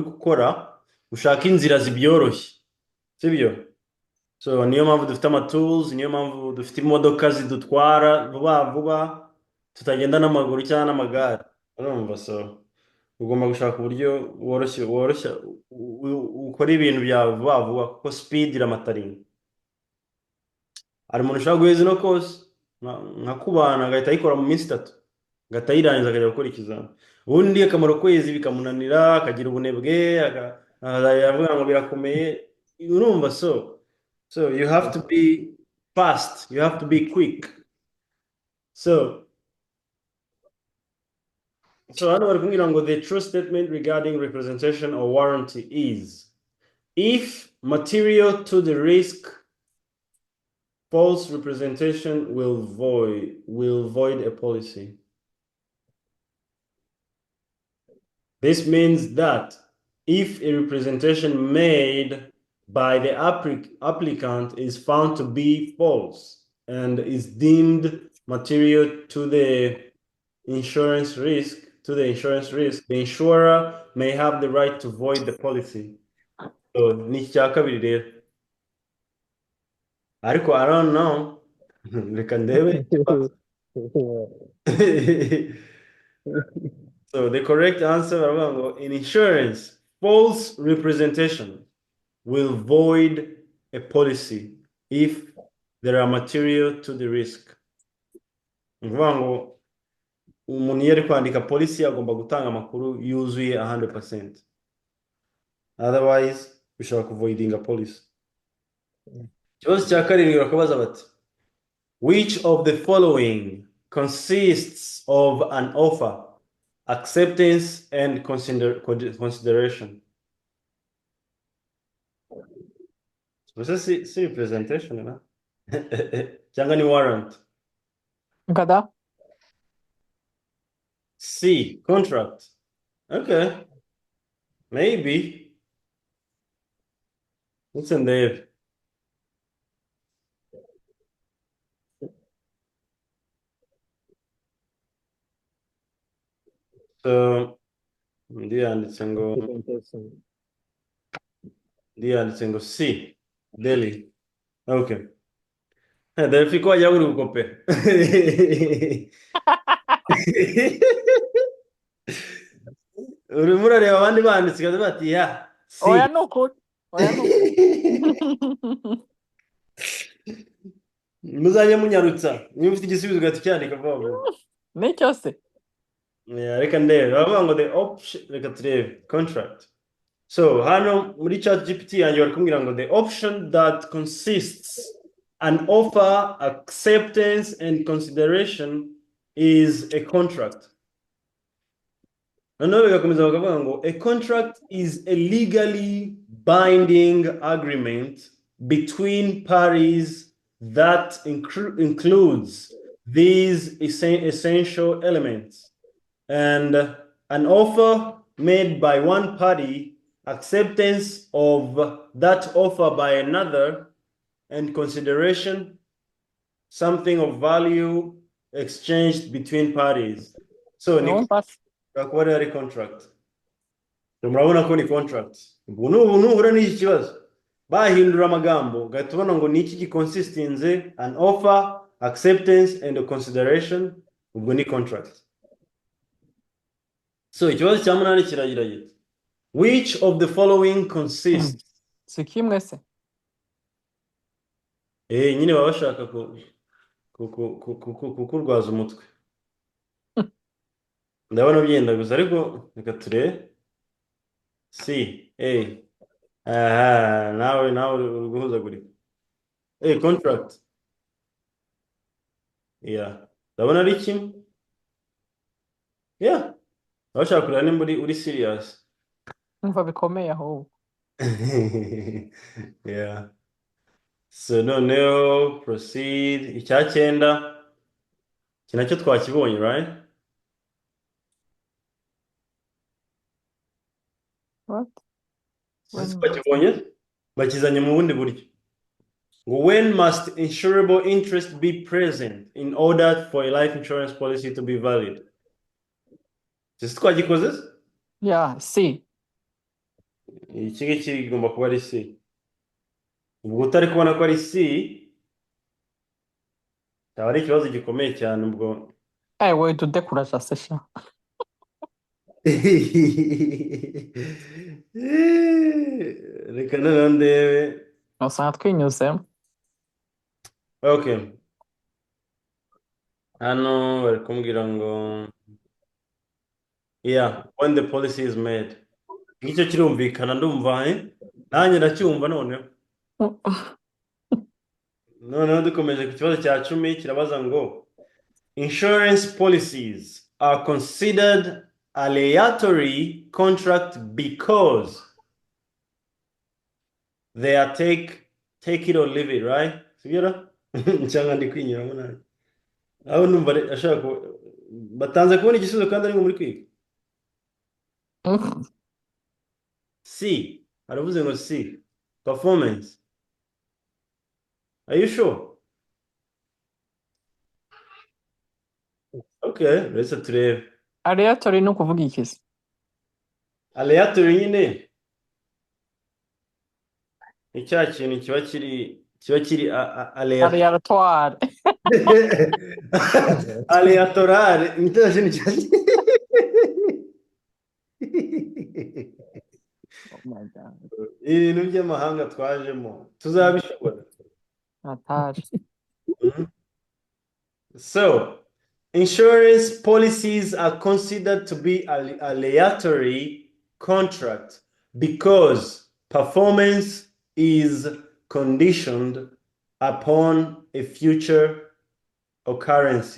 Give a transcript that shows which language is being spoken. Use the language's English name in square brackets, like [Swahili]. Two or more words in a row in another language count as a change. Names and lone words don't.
[Kinyarwanda] gukora ushaka inzira zibyoroshye sibyo so niyo mpamvu dufite amatools niyo mpamvu dufite imodoka zidutwara vuba tutagenda n'amaguru cyangwa n'amagare urumva so ugomba gushaka uburyo woroshya ukora ibintu byawe vuba kuko speed iramataringa hari umuntu ushaka guheza ino course nka kubana agahita ayikora mu minsi 3 agahita ayirangiza akajya gukora ikizami ubundi akamaro kwezi bikamunanira akagira ubunebwe yavuga ngo birakomeye urumva [English] so you have to be fast you have to be quick so [Kinyarwanda] hano bari kumbwira ngo [English] the true statement regarding representation or warranty is if material to the risk false representation will void a policy. This means that if a representation made by the applicant is found to be false and is deemed material to the insurance risk, the insurer may have the right to void the policy. So, [Kinyarwanda] ni icya kabiri rero. Ariko [English] I don't know. [Kinyarwanda] Reka ndebe. [English] So the correct answer in insurance, false representation will void a policy if there are material to the risk. [Kinyarwanda] Umuntu iyo ari kwandika policy agomba gutanga amakuru yuzuye 100%. Otherwise, bishobora kuvoiding a policy. Ikibazo cya karindwi bakabaza bati [English] which of the following consists of an offer, acceptance and consideration? This is representation, [Kinyarwanda] na? Cyangwa ni warrant? Kada? [English] C, contract. Okay. Maybe. What's in there? So, [Kinyarwanda] ndiyanditse ngo C, Delhi. Okay. Delphi ko wajya uri gukope. Urimo urareba abandi banditse kandi bati ya C. Oya nuko. Muzajye munyarutsa. Niba ufite igisubizo ugahita cyandika vuba. Ni cyose. Yeah, reka ndebe. Bavuga ngo [English] the option [Kinyarwanda] reka turebe contract. [English] So, [Kinyarwanda] hano muri ChatGPT yanjye bari kumbwira ngo [English] the option that consists an offer, acceptance and consideration is a contract. [Kinyarwanda] Noneho bigakomeza bakavuga ngo [English] a contract is a legally binding agreement between parties that includes these essential elements, and an offer made by one party, acceptance of that offer by another, and consideration, something of value exchanged between parties. [Kinyarwanda] So ni Urumva se? kuba ari contract. Murabona ko ni contract. Ubu nuhura n'iki kibazo bahindura amagambo ugahita ubona ngo ni iki giconsistinze [English] an offer, acceptance and a consideration, [Kinyarwanda] ubwo ni contract. So ikibazo cya munani kiragira giti [English] which of the following consists. [Kinyarwanda] Si kimwe se? Nyine baba bashaka kukurwaza umutwe. Ndabona byenda gusa ariko reka turebe. C. Aha, nawe uri guhuzagurika. Contract. Yeah. Ndabona ari kimwe. Yeah. Bashaka kureba nimba uri serious. Umva bikomeye ahubwo. Yeah. So noneho proceed. Icya cyenda. Iki nacyo twakibonye, [English] right? What? [Kinyarwanda] Twakibonye bakizanye mu bundi buryo. [English] When must insurable interest be present in order for a life insurance policy to be valid? [Kinyarwanda] Ese twagikoze? Yeah, C. Iki ngiki kigomba kuba ari C. Ubwo utari kubona ko ari C, cyaba ari ikibazo gikomeye cyane ubwo. We tudekuraja se sha. Reka noneho ndebe. Usanga twinyuzemo. Okay. Hano bari kumbwira ngo yeah, [English] when the policy is made. [Kinyarwanda] Ngicyo kirumvikana ndumva nanjye ndacyumva noneho. Noneho dukomeje ku kibazo cya 10 kirabaza ngo [English] insurance policies are considered aleatory contract because they are take it or leave it, right? [Kinyarwanda] Sibyo? Cyangwa ndi kwinyuramo nawe. Aho numva ashaka batanze kubona igisubizo kandi ari ngo muri kwiga. C. Aravuze ngo [English] C. Performance. Are you sure? Okay, let's turebe. [Kinyarwanda] Aleatory ni ukuvuga iki se? Aleatory nyine ni cya kintu kiba kiri [French] Aleatoire. [Kinyarwanda] aleatorale ni cya kintu cya [English] Oh my God. [Kinyarwanda] ibintu by'amahanga twajemo tuzabishobora. Atari. [English] So, insurance policies are considered to be aleatory contract because performance is conditioned upon a future occurrence.